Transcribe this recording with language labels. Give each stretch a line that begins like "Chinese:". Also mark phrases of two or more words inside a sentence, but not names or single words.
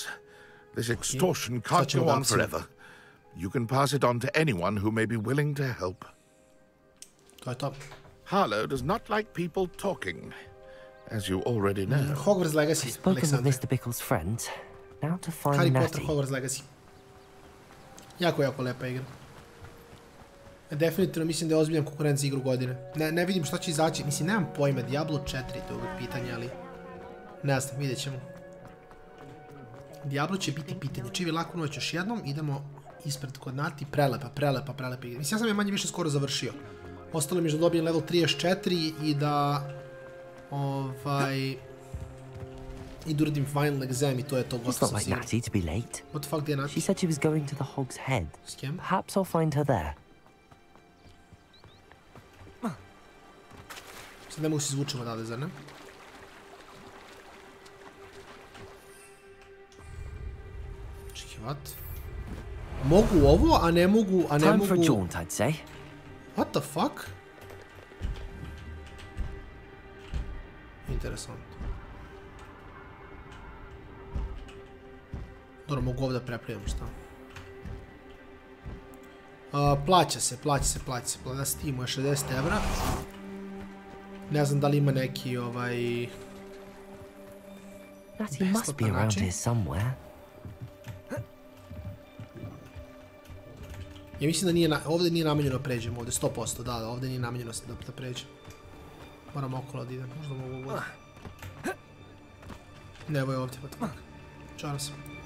English: This extortion can't go on forever. You can pass it on to anyone who may be willing to help. Harlow does not like people talking, as you already know. Hogwarts Legacy. I've spoken with Mr. Bickle's friends. Now to find Natty. Hogwarts Legacy.
Serbian: Jako lepa igra. Definitivno mislim da je ozbiljan konkurent za igru godine. Ne vidim šta će izaći. Mislim, nemam pojma. Diablo 4 to je uvijek pitanje, ali... Ne znam, vidjet ćemo. Diablo će biti pitanje. Čivi laku noć još jednom. Idemo ispred kod Nati. Prelepa igra. Mislim, ja sam je manje više skoro završio. Ostalo mi je da dobijem level 34 i da... I da uradim
English: final exam
Serbian: i to je to gotovo sam sigurno.
English: It's not like Natty to be late. What the fuck,
Serbian: gdje je Nati?
English: She said she was going to the Hog's Head.
Serbian: S kim?
English: Perhaps I'll find her there.
Serbian: Sad ne mogu se izvučemo odavde, zar ne? Čekaj, what? Mogu ovo, a ne mogu...
English: Time for a jaunt, I'd say. What the fuck? Interesant.
Serbian: Dobro, mogu ovdje preplijem, šta? Plaća se. Da Steamu je 60 evra. Ne znam da li ima neki
English: Natty must be around here somewhere.
Serbian: Ja mislim da ovdje nije namenjeno da pređemo, ovdje 100%, da, ovdje nije namenjeno da pređem. Moram okolo da idem, možda mogu ovdje. Ne, ovo je ovdje, pa tako. Čaram se.